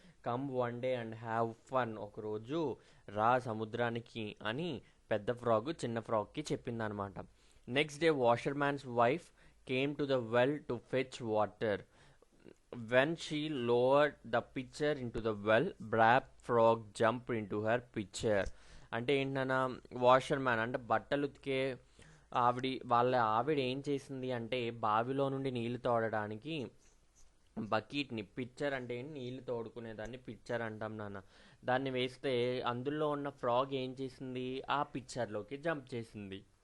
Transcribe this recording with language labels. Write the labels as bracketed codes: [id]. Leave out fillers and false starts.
[en] Come one day and have fun. [te] ఒకరోజు రా సముద్రానికి అని పెద్ద ఫ్రాగ్ చిన్న ఫ్రాగ్కి చెప్పింది అనమాట. [en] Next day washer man's wife came to the well to fetch water. When she lowered the pitcher into the well, Brab Frog jumped into her pitcher. [te] అంటే ఏంటన్నా, వాషర్ మ్యాన్ అంటే బట్టలు ఉతికే ఆవిడ ఏం చేసింది అంటే బావిలో నుండి నీళ్లు తోడడానికి బకెట్ని, పిక్చర్ అంటే నీళ్లు తోడుకునేదాన్ని పిక్చర్ అంటాం నాన్న, దాన్ని వేస్తే అందులో ఉన్న ఫ్రాగ్ ఏం చేసింది, ఆ పిక్చర్లోకి జంప్ చేసింది.